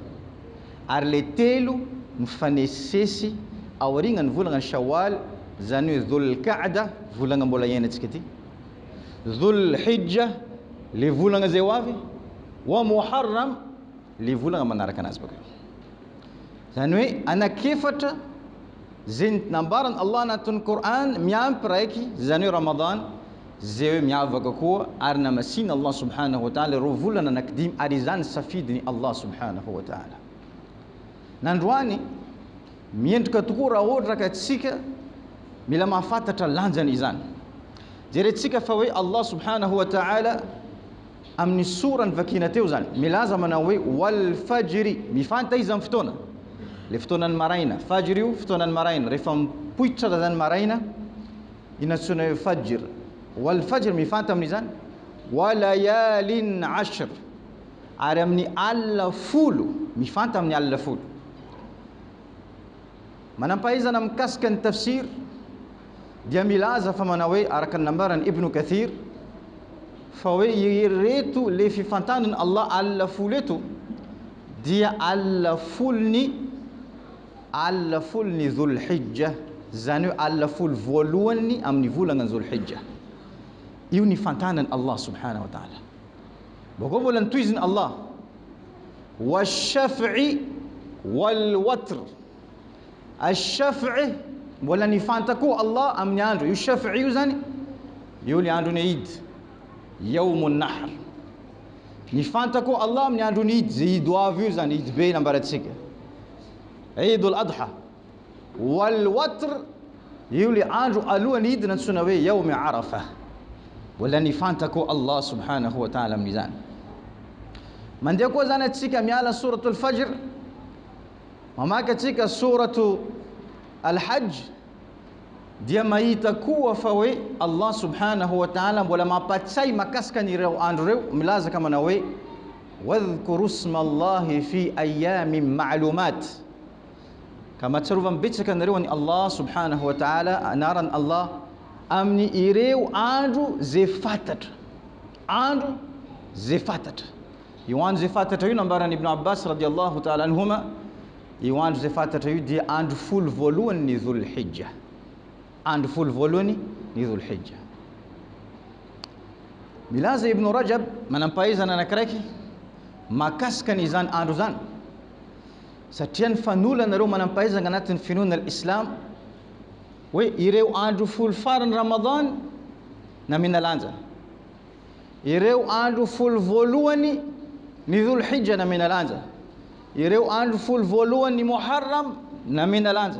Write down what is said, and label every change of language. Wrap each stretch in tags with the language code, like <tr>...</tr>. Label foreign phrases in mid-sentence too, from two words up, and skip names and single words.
<mg>Ary le telo mifanesesy aorignany volana ny Shawwal, zany hoe Dhul Qa'da, volana mbola iainantsika ty, Dhul Hijja, le volana zay ho avy, wa Muharram, le volana manaraka anazy baka. Zany hoe anankiefatra zay nambarany Allah anatin'ny Qur'an miampy raiky, zany hoe Ramadan, zay hoe miavaka koa ary namasina Allah</mg> <ar>سبحانه وتعالى</ar> <mg>ro volana anankidimy ary izany safidiny Allah</mg> <ar>سبحانه وتعالى.</ar> <mg>Nandroany miendrika tokoa raha ohatra ka tsika mila mahafantatra lanjany izany. Jerentsika fa hoe Allah</mg> <ar>سبحانه وتعالى</ar> <mg>amin'ny sorany vakina teo zany milaza manao hoe</mg> <ar>والفجر,</ar> <mg>mifanta izy amin'ny fotoana, le fotoanan'ny maraina. Fajri io fotoanan'ny maraina, rehefa mipoitra zany maraina inatsona hoe fajr.</mg> <ar>والفجر</ar> <mg>mifanta amin'izany,</mg> <ar>وليال عشر,</ar> <mg>ary amin'ny alina folo, mifanta amin'ny alina folo. Manampahaizana mikasika ny tafsir dia milaza fa manao hoe araka ny nambarany Ibn Kathir fa hoe ireto le fifantanany Allah alina folo eto dia alina folony Dhul Hijja, zany hoe alina folo voalohany amin'ny volana Dhul Hijja. Io ny fantanany Allah</mg> <ar>سبحانه وتعالى.</ar> <mg>Bako mbola nitohiziny Allah</mg> <ar>والشفع والوتر.</ar> <mg>Ash-shaf'i mbola nifanta koa Allah amin'ny andro. Io shaf'i io zany io ny androny Eid,</mg> <ar>يوم النحر.</ar> <mg>Nifanta koa Allah amin'ny androny Eid, zay Eid avy io zany, Eid be nambarantsika, Eidul Adha.</mg> <ar>والوتر</ar> <mg>io le andro alohan'ny Eid nantsona hoe</mg> <ar>يوم عرفة,</ar> <mg>mbola nifanta koa Allah</mg> <ar>سبحانه وتعالى</ar> <mg>amin'izany. Mandeha koa zany atsika miala suratul Fajr, mamaka atsika suratu Al-Hajj, dia mahita koa fa hoe Allah</mg> <ar>سبحانه وتعالى</ar> <mg>mbola mampatsay makasika an'ireo andro reo, milaza ka manao hoe</mg> <ar>واذكروا اسم الله في أيام معلومات,</ar> <mg>ka mahatsiarova mibetsaka anareo any Allah</mg> <ar>سبحانه وتعالى</ar> <mg>anarany Allah amin'ny ireo andro zay fantatra. Andro zay fantatra. Io andro zay fantatra io nambarany Ibn Abbas</mg> <ar>رضي الله تعالى عنهما,</ar> <mg>io andro zay fantatra io dia andro folo voalohany ny Dhul Hijja. Andro folo voalohany ny Dhul Hijja. Milaza Ibn Rajab manampahaizana anakiraiky makasika an'izany andro zany, satria ny fanolana nareo manampahaizana anatin'ny finoana al-Islam hoe ireo andro folo farany Ramadan namena lanja, ireo andro folo voalohany ny Dhul Hijja namena lanja, ireo andro folo voalohany ny Muharram namena lanja.</mg>